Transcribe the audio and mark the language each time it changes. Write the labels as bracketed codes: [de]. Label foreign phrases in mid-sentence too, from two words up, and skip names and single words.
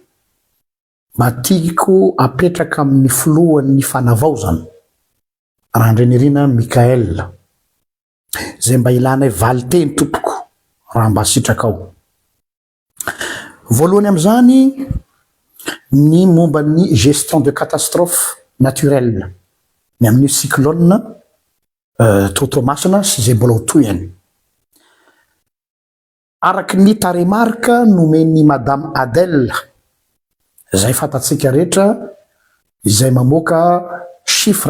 [mg] Matiko apetraka amin'ny filohan'ny fanavaozana Randrenirina Mikael zay mba ilana valiteny tompoko raha mba sitrakao. Voalohany am'izany ny momba ny [fr] gestion de catastrophe naturelle [mg] ny amin'ny cyclone totomasina sy zay mbola ho toyany. Araky ny taremarika nomeny Madame Adèle zay fantatsika rehetra izay mamoaka chiffre